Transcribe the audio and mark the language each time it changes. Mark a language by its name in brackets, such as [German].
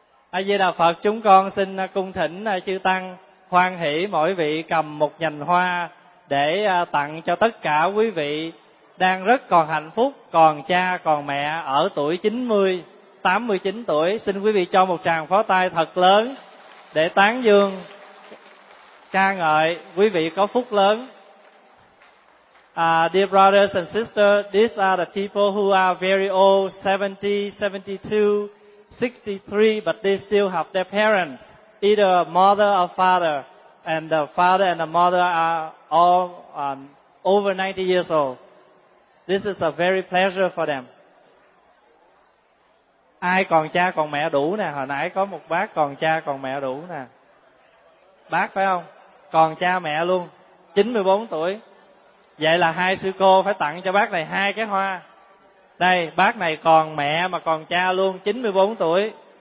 [Vietnamese] A Di Đà Phật, chúng con xin cung thỉnh chư tăng hoan hỷ mỗi vị cầm một nhành hoa để tặng cho tất cả quý vị đang rất còn hạnh phúc, còn cha còn mẹ ở tuổi 90, 89 tuổi. Xin quý vị cho một tràng pháo tay thật lớn để tán dương ca ngợi quý vị có phúc lớn. [English] Dear brothers and sisters, these are the people who are very old, 70, 72, 63, but they still have their parents, either a mother or father, and the father and the mother are all over 90 years old. This is a very pleasure for them. [Vietnamese] Ai còn cha còn mẹ đủ nè, hồi nãy có một bác còn cha còn mẹ đủ nè. Bác phải không? Còn cha mẹ luôn, 94 tuổi. Vậy là hai sư cô phải tặng cho bác này hai cái hoa. Đây, bác này còn mẹ mà còn cha luôn, 94 tuổi.